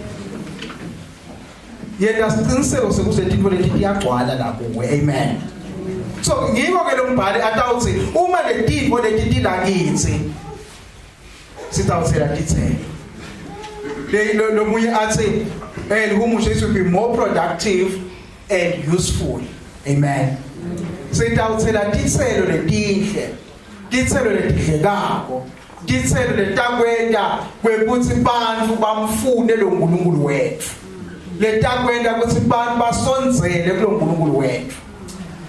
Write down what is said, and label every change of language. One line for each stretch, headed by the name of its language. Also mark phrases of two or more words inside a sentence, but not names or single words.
Swati: Yena siqiniseko sekuze into leti iyagcwala la kuwe. Amen. So ngiko ke lo mbhali atawuthi uma le tipo leti tilakithi sitawuthela tithele. Lo munye athi humusha
English: should be more productive and useful.
Swati: Amen. Sitawuthela tithelo letinhle. Tithelo letidlekako. Tithelo letakwenda kwekuthi bantfu bamfune lo nkulunkulu wethu. Letakwenda ukuthi abantu basondzele kulo nkulunkulu wethu.